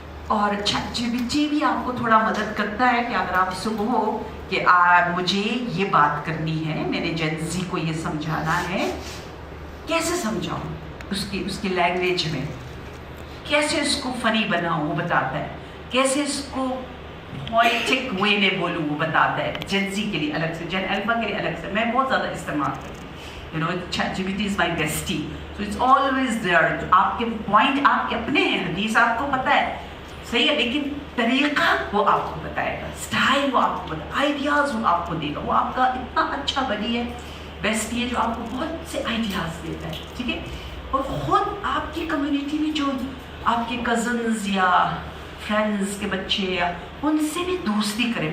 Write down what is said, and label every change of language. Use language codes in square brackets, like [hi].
[hi] और ChatGPT भी आपको थोड़ा मदद करता है कि अगर आप उससे कहो कि मुझे ये बात करनी है, मैंने जेन-ज़ी को ये समझाना है, कैसे समझाऊँ उसकी लैंग्वेज में, कैसे उसको फ़नी बनाऊँ, वो बताता है. कैसे इसको पोएटिक वे में बोलूँ, वो बताता है. जेन-ज़ी के लिए अलग से, जेन अल्फा के लिए अलग से. मैं बहुत ज़्यादा इस्तेमाल करती हूँ. [en] You know, ChatGPT is my bestie, so it's always there. [hi] आपके पॉइंट आपके अपने हैं, हदीस आपको पता है, सही है, लेकिन तरीका वो आपको बताएगा, स्टाइल वो आपको बताएगा, आइडियाज़ वो आपको देगा. वो आपका इतना अच्छा बड़ी है, बेस्टी है, जो आपको बहुत से आइडियाज़ देता है. ठीक है, और ख़ुद आपकी कम्युनिटी में जो आपके कज़न्स या फ्रेंड्स के बच्चे, या उनसे भी दोस्ती करें.